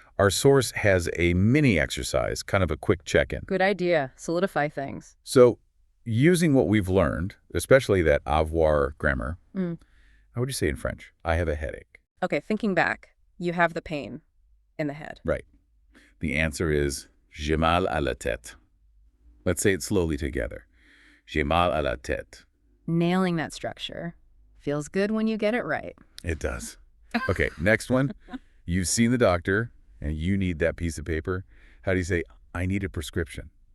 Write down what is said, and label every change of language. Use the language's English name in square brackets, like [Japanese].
[English] Our source has a mini exercise, kind of a quick check-in. Good idea. Solidify things. So, using what we've learned, especially that avoir grammar, how would you say in French? I have a headache. Okay, thinking back, you have the pain in the head. Right. The answer is [French] j'ai mal à la tête. [English] Let's say it slowly together. [French] J'ai mal à la tête. [English] Nailing that structure. Feels good when you get it right. It does. Okay, next one. You've seen the doctor, and you need that piece of paper. How do you say, I need a prescription?